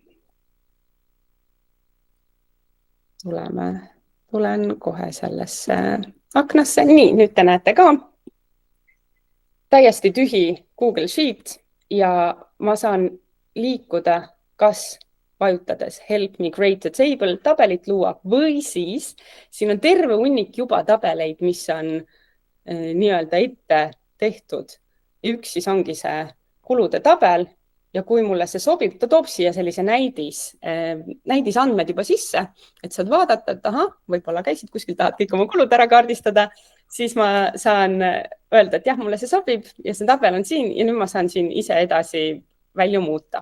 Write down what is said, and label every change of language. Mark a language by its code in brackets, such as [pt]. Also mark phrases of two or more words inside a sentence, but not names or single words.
[et] Tulen kohe sellesse aknasse. Nii, nüüd te näete ka täiesti tühi Google Sheet ja ma saan liikuda kas vajutades [en] Help me create a table [et] tabelit luua või siis siin on terve hunnik juba tabeleid, mis on nii-öelda ette tehtud. Üks siis ongi see kulude tabel. Ja kui mulle see sobib, ta toob siia sellise näidisandmed juba sisse, et saad vaadata, et aha, võib-olla käisid kuskil, tahad kõik oma kulud ära kaardistada, siis ma saan öelda, et jah, mulle see sobib ja see tabel on siin ja nüüd ma saan siin ise edasi välja muuta.